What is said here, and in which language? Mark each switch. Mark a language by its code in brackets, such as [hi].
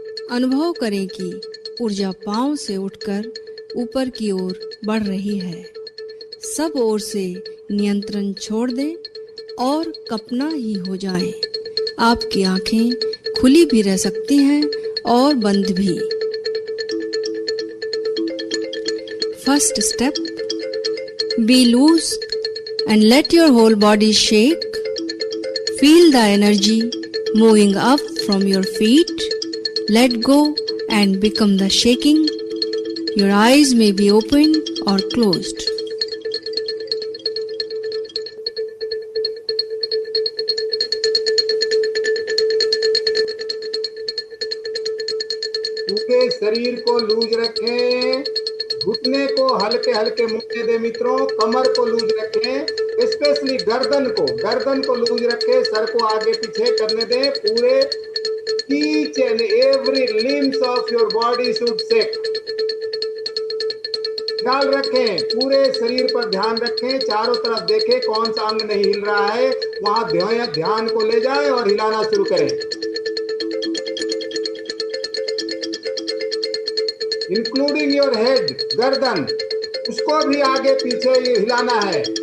[hi] अनुभव करें कि ऊर्जा पांव से उठकर ऊपर की ओर बढ़ रही है। सब ओर से नियंत्रण छोड़ दें और कपना ही हो जाए। आपकी आंखें खुली भी रह सकती हैं और बंद भी। [en] First step, be loose and let your whole body shake. Feel the energy moving up from your feet. Let go and become the shaking. Your eyes may be open or closed. [hi] पूरे शरीर को loose रखें, घुटने को हल्के हल्के मुड़ने दे मित्रों, कमर को लूज रखें, स्पेशली गर्दन को लूज रखें, सर को आगे पीछे करने दें। [en] पूरे each and every limbs of your body should shake. [hi] ख्याल रखें, पूरे शरीर पर ध्यान रखें, चारों तरफ देखें कौन सा अंग नहीं हिल रहा है, वहां ध्यान को ले जाएं और हिलाना शुरू करें। [en] including your head, [hi] गर्दन, उसको भी आगे पीछे हिलाना है।